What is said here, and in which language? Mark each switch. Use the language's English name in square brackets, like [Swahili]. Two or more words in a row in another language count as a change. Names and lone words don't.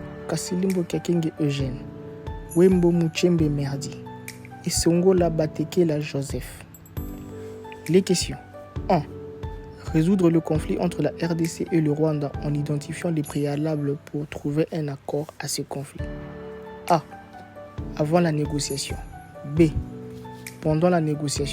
[French] Kasilimbo Kakenge Eugène, Wembo Muchembe Merdi et Songola Batekela Joseph. Les questions. 1. Résoudre le conflit entre la RDC et le Rwanda en identifiant les préalables pour trouver un accord à ce conflit. A. Avant la négociation. B. Pendant la négociation.